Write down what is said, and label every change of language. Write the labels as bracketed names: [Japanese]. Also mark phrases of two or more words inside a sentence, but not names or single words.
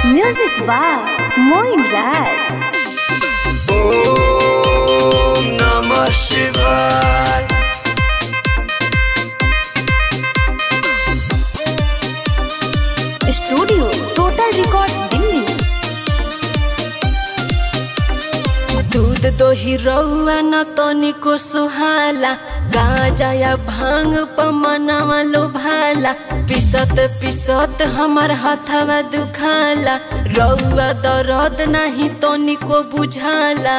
[English] Music by Moin Raj. [Sanskrit] Om Namah Shivaya. [English] Studio Total Records Delhi. [Bhojpuri] दूध दोही रउआ न तनिको सुहाला, गांजा या भांग पमनावा लोभाला। पिसत पिसत हमार हथवा दुखाला, रउआ दर्द नाही तनिको बुझाला।